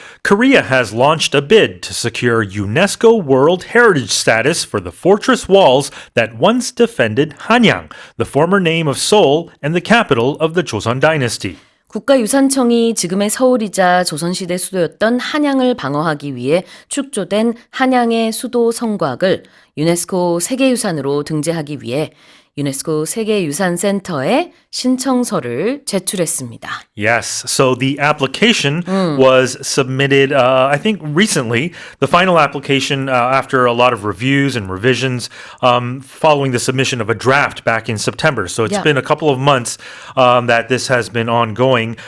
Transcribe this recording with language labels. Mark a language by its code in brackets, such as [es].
[en] Korea has launched a bid to secure UNESCO World Heritage status for the fortress walls that once defended Hanyang, the former name of Seoul and the capital of the Joseon dynasty. [ko] 국가유산청이 지금의 서울이자 조선시대 수도였던 한양을 방어하기 위해 축조된 한양의 수도 성곽을 유네스코 세계유산으로 등재하기 위해 유네스코 세계유산센터에 신청서를 제출했습니다. [en] Yes, so the application was submitted, I think recently, the final application after a lot of reviews and revisions following the submission of a draft back in September. So it's been a couple of months that this has been ongoing.